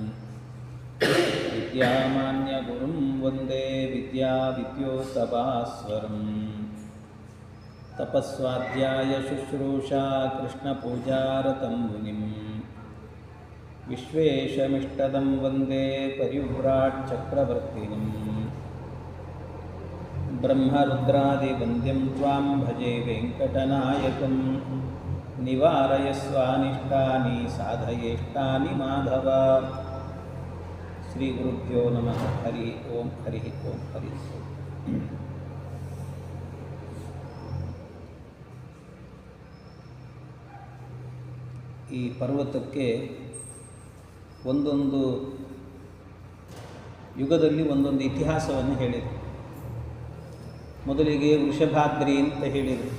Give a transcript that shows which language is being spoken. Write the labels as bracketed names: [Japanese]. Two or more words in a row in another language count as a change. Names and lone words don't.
[Sanskrit] विद्यामान्यगुरुं वन्दे विद्याविद्योतभास्वरम् तपस्वाध्याय शुश्रूषा कृष्णपूजारतं मुनिं विश्वेशमिष्टदं वन्दे परिव्राट् चक्रवर्तिनं ब्रह्मरुद्रादिवन्द्यं त्वां भजे वेङ्कटनायकं निवारयस्वानिष्टानि साधयेष्टानि माधव। श्रीगुरुभ्यो नमः। हरि ओं हरि ओं हरि ओं। [Kannada] ಈ ಪರ್ವತಕ್ಕೆ ಒಂದೊಂದು ಯುಗದಲ್ಲಿ ಒಂದೊಂದು ಇತಿಹಾಸವನ್ನು ಹೇಳಿದರು. ಮೊದಲಿಗೆ ವೃಷಭಾದ್ರಿ ಅಂತ ಹೇಳಿದರು.